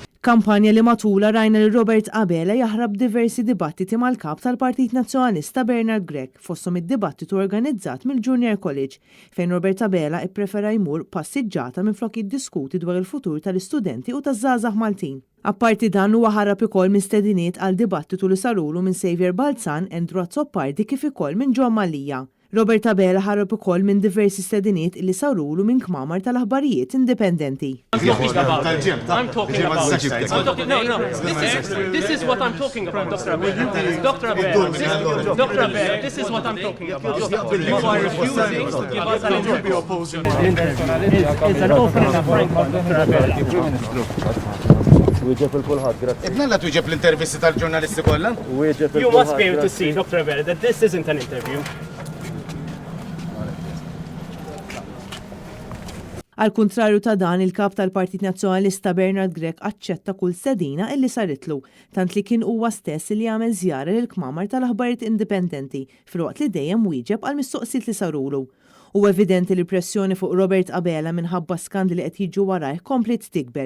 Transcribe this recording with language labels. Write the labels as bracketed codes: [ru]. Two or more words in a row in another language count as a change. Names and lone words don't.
[mt] Kampanja li matula rajna li Robert Abela jaħrab diversi dibattiti mal-kap tal-Partit Nazzjonalista Bernard Gregg fosthom id-dibattitu organizzat mill-Junior College fejn Robert Abela ipprefera jmur passiġġata minflok jiddiskuti dwar il-futur tal-istudenti u taż-żgħażagħ Maltin. Apparti dan huwa ħarab ukoll minn stediniet għal dibattitu li sarulu minn Xavier Balzan, Andrew Azzoppardi kif ukoll minn John Malija. Robert Abela ħarab ukoll minn diversi stediniet li sarulu minn kmamar tal-aħbarijiet indipendenti. [en] I'm talking about this is what I'm talking about, Dr. Abela. Dr. Abela, this is what I'm talking about. You are refusing to give us an interview. It's an open and frank one, Dr. Abela. [mt] Ibnalla tuġeb l-intervisti tal-ġurnalisti kollha? [en] You must be able to see, Dr. Abela, that this isn't an interview. [mt] Al kontrarju ta' dan, il-kap tal-Partit Nazzjonalista Bernard Gregg aċċetta kull sedina illi saritlu, tant li kien huwa stess li jagħmel żjara lil kmamar tal-aħbarijiet indipendenti filwaqt li dejjem wieġeb għal mistoqsijiet li sarulu. U evidenti li pressjoni fuq Robert Abela minħabba skandli li qed jiġu warajh komplet tikber.